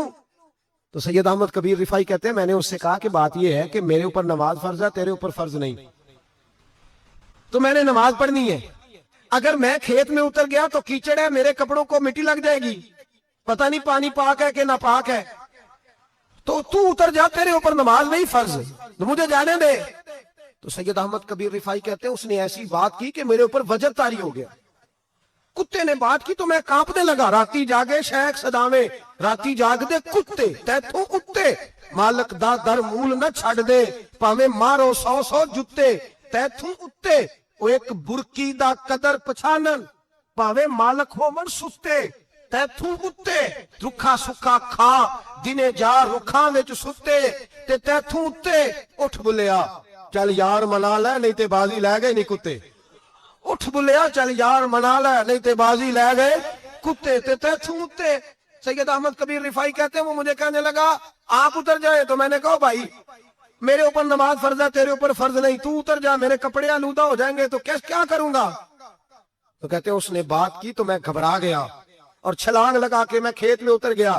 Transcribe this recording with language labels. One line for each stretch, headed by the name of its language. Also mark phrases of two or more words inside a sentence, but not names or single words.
Urdu: تو سید احمد کبیر رفائی کہتے ہیں میں نے اس سے کہا کہ بات یہ ہے کہ میرے اوپر نماز فرض ہے، تیرے اوپر فرض نہیں، تو میں نے نماز پڑھنی ہے، اگر میں کھیت میں اتر گیا تو کیچڑ ہے، میرے کپڑوں کو مٹی لگ جائے گی، پتہ نہیں پانی پاک ہے کہ ناپاک ہے، تو تو اتر جا، تیرے اوپر نماز نہیں فرض، تو مجھے جانے دے۔ تو سید احمد کبیر رفائی کہتے ہیں اس نے ایسی بات کی کہ میرے اوپر وجد طاری ہو گیا، کتے نے بات کی تو میں کانپنے لگا۔
Punjabi: راتی جاگے شیخ صداوے، راتی جاگ دے کتے تیتھوں اتے، مالک دا در مول نہ چھڑ دے، پاوے مارو 100 جتے تیتھوں اتے، او ایک برکی دا قدر پچھانن، پاوے مالک ہو من ستے تیتھوں اتے، رکھا سکھا کھا دنے جا رکھاں وچ ستے تے تیتھوں اتے، اٹھ بلیا چل یار منا لے نہیں تے بازی لے گئے نہیں کتے، اٹھ بلیا چل یار منا لے نہیں تے بازی لے گئے کتے تے تیتھوں اتے۔
Urdu: سید احمد کبیر رفائی کہتے ہیں وہ مجھے کہنے لگا آپ اتر جائے، تو میں نے کہا بھائی میرے اوپر نماز فرض ہے، تیرے اوپر فرض نہیں، تو اتر جا، میرے کپڑے آلودہ ہو جائیں گے تو کیا کروں گا؟ تو کہتے ہیں اس نے بات کی تو میں گھبرا گیا اور چھلانگ لگا کے میں کھیت میں اتر گیا۔